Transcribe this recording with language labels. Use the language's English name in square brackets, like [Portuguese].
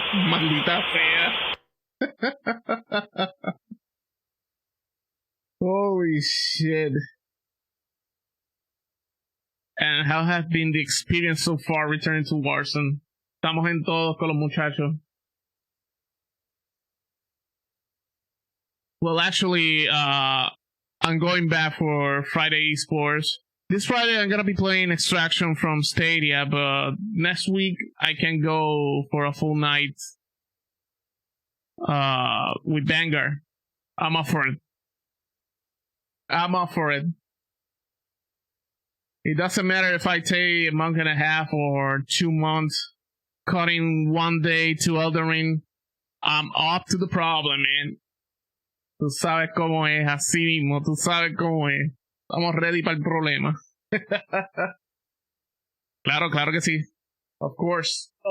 [Spanish] Maldita fea. [English] Holy shit. And how has been the experience so far returning to Warzone? [Spanish] Estamos en todos con los muchachos. [English] Well, actually, I'm going back for Friday eSports. This Friday, I'm gonna be playing Extraction from Stadia, but next week, I can go for a full night with Vanguard. I'm up for it. It doesn't matter if I take a month and a half or 2 months, cutting one day to Elden Ring. I'm up to the problem, man. [Spanish] Tú sabes cómo es, así mismo, tú sabes cómo es. Estamos ready para el problema. Claro que sí. [English] Of course.